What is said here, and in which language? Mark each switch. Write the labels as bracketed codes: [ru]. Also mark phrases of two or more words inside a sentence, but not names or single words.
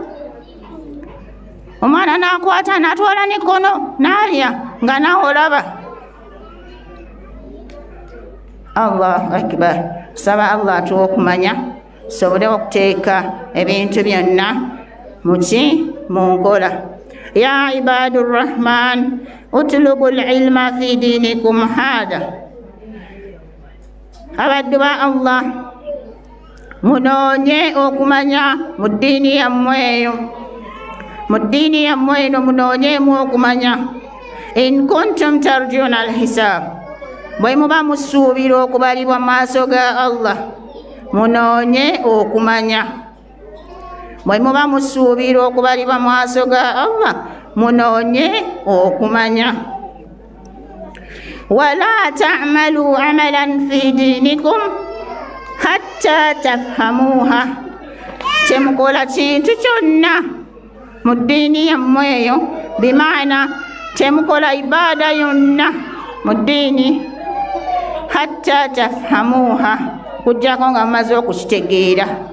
[lg] omwana n'akwata n'atwala n'ekkono n'alya nga nawe olaba [ar] الله أكبر [lg] saba Allah atuwa okumanya sobole okuteeka ebintu byonna mu nkola. [ar] يا عباد الرحمن اطلبوا العلم في دينكم هذا, [lg] abaddu ba Allah munoonye okumanya mu ddiini yammwe eyo, mu ddiini yammwe eno munoonyeemu okumanya. [ar] إن كنتم ترجون الحساب, [lg] bwe muba musuubira okubalibwa mu maaso ga Allah munoonye okumanya. Bwe muba musuubira okubalibwa mu maaso ga Allah munoonye okumanya. [ar] ولا تعملوا عملا في دينكم حتى تفهموها, [lg] temukola kintu kyonna mu ddiini yammwe eyo, bimaana temukola ibaada yonna mu ddiini [ar] حتى تفهموها, [lg] kujjako nga mumaze okukitegeera.